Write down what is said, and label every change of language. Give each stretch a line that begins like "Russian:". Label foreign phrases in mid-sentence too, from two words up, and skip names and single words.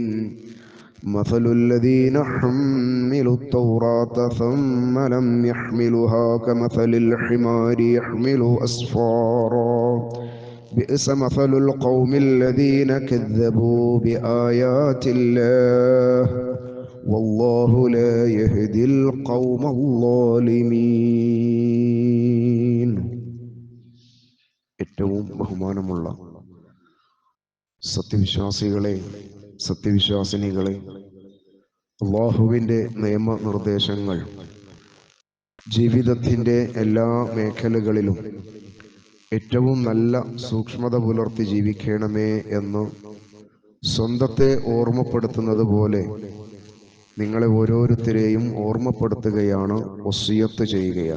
Arabic: مثل الذين حملوا التوراة ثم لم يحملوها كمثل الحمار يحمل أسفارا بئس مثل القوم الذين كذبوا بآيات الله والله لا يهدي القوم الظالمين.
Malayalam: ഏറ്റവും ബഹുമാനമുള്ള സത്യവിശ്വാസികളെ, സത്യവിശ്വാസിനികളെ, അല്ലാഹുവിൻ്റെ നിയമനിർദ്ദേശങ്ങൾ ജീവിതത്തിൻ്റെ എല്ലാ മേഖലകളിലും ഏറ്റവും നല്ല സൂക്ഷ്മത പുലർത്തി ജീവിക്കണമേ എന്ന് സ്വന്തത്തെ ഓർമ്മപ്പെടുത്തുന്നത് പോലെ നിങ്ങളെ ഓരോരുത്തരെയും ഓർമ്മപ്പെടുത്തുകയാണ്, വസിയത്ത് ചെയ്യുകയാണ്.